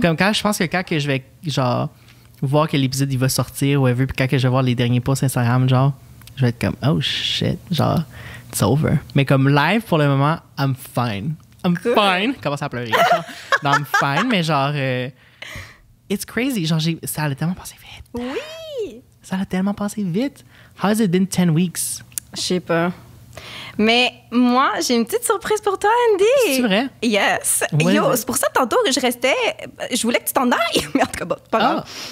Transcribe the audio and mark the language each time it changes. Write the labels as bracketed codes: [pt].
[fr] Comme quand que je vais, genre, voir que l'épisode, il va sortir, whatever, puis quand que je vais voir les derniers posts Instagram, genre, je vais être comme, [en] oh shit, [fr] genre, [en] it's over. [fr] Mais comme live, pour le moment, [en] I'm fine. I'm fine. [fr] Commence à pleurer. Genre. Non, [en] I'm fine, [fr] mais genre, [en] it's crazy. [fr] Genre, ça a tellement passé vite. Oui. Ça a tellement passé vite. [en] How has it been 10 weeks? [fr] Je sais pas. Mais moi, j'ai une petite surprise pour toi, Andy. C'est vrai? [en] Yes. [fr] Ouais, Yo, ouais. c'est pour ça, tantôt, je voulais que tu t'en ailles. Mais en tout cas, bon, pas grave.